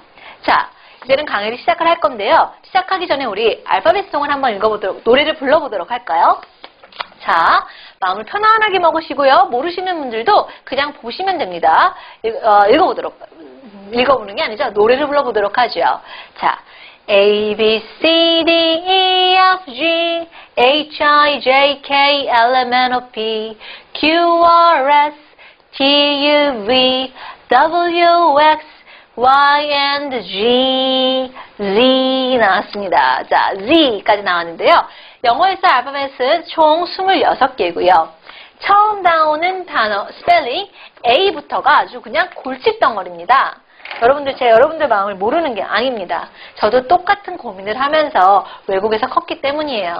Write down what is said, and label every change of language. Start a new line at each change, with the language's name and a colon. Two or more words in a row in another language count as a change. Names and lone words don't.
Korean: 자, 이제는 강의를 시작을 할 건데요. 시작하기 전에 우리 알파벳송을 한번 읽어보도록, 노래를 불러보도록 할까요? 자, 마음을 편안하게 먹으시고요. 모르시는 분들도 그냥 보시면 됩니다. 읽어보는 게 아니죠. 노래를 불러보도록 하죠. 자,
English: A, B, C, D, E, F, G, H, I, J, K, L, M, N, O, P, Q, R, S, T, U, V, W, X, Y, and Z, Z 나왔습니다.
Korean: 자, Z까지 나왔는데요. 영어에서 알파벳은 총 26개고요. 처음 나오는 단어, 스펠링 A부터가 아주 그냥 골칫덩어리입니다. 여러분들 마음을 모르는 게 아닙니다. 저도 똑같은 고민을 하면서 외국에서 컸기 때문이에요.